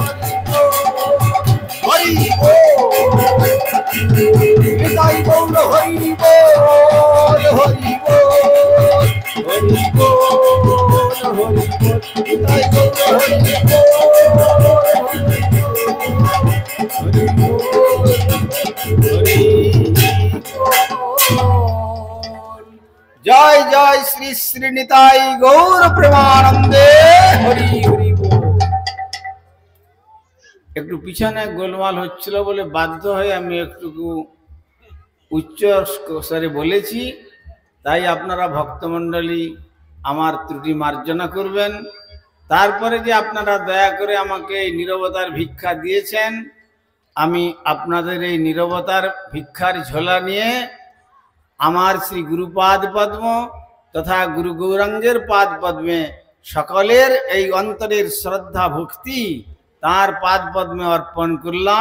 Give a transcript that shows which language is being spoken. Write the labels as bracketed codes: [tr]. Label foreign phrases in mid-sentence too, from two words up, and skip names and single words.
[bn] হরি বোল নিতাই গৌর হরি বোল হরি বোল হরি বোল হরি বোল নিতাই গৌর হরি বোল জয় জয় শ্রী শ্রী নিতাই গৌর প্রেমানন্দে হরি হরি বোল। একটু পিছনে গোলমাল হচ্ছিল বলে বাধ্য হয়ে আমি একটু উচ্চ স্বরে বলেছি, তাই আপনারা ভক্তমণ্ডলী আমার ত্রুটি মার্জনা করবেন। তারপরে যে আপনারা দয়া করে আমাকে এই নীরবতার ভিক্ষা দিয়েছেন, আমি আপনাদের এই নীরবতার ভিক্ষার ঝোলা নিয়ে আমার শ্রী গুরুপাদ পদ্ম তথা গুরু গৌরাঙ্গের পাদ পদ্মে সকলের এই অন্তরের শ্রদ্ধা ভক্তি তার পাদ পদ্মে অর্পণ করলাম।